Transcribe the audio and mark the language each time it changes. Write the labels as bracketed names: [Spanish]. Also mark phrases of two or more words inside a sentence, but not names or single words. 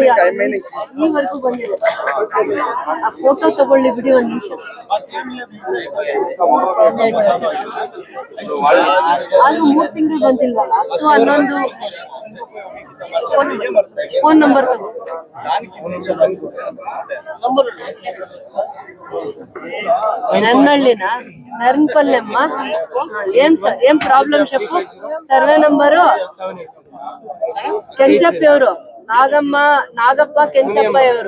[Kannada] ಈವರೆಗೂ ಬಂದಿದೆ. ಆ ಫೋಟೋ ತಗೊಳ್ಳಿ ಬಿಡಿ ಒಂದ್ ನಿಮಿಷ. ಆದ್ರೂ 3 ತಿಂಗಳು ಬಂದಿಲ್ವಲ್ಲ? 10, 11 [English] phone number [Kannada] ತಗೋ. [Telugu] నన్నళ్ళినా నర్నపల్లెమ్మ. ఏం ప్రాబ్లం చెప్పు. [English] survey number [Telugu] కెంచప్ప ఎవరు? నాగప్ప కెంచప్ప ఎవరు?